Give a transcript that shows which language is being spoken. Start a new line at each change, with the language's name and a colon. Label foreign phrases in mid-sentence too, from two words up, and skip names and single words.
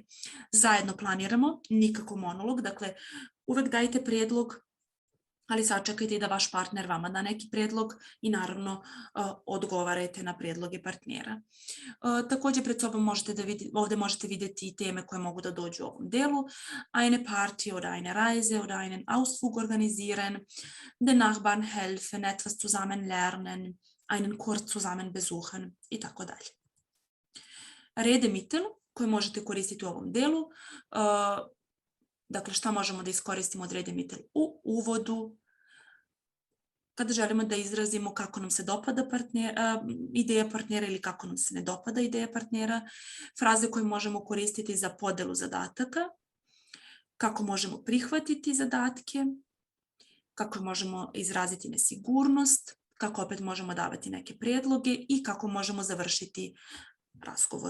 Serbian: Zajedno planiramo, nikako monolog, dakle, uvek dajte predlog, ali sačekajte i da vaš partner vama da neki predlog i naravno odgovarajte na predloge partnera. Također pred sobom ovdje možete vidjeti i teme koje mogu da dođu u ovom delu.
German: Eine Party oder eine Reise oder einen Ausflug organisieren, den Nachbarn helfen, etwas zusammen lernen, einen Kurs zusammen besuchen
Serbian: i tako dalje. Redemitel koje možete koristiti u ovom delu. Dakle, šta možemo da iskoristimo od Redemitel u uvodu, kada želimo da izrazimo kako nam se dopada ideja partnera ili kako nam se ne dopada ideja partnera, fraze koje možemo koristiti za podelu zadataka, kako možemo prihvatiti zadatke, kako možemo izraziti nesigurnost, kako opet možemo davati neke predloge i kako možemo završiti razgovor.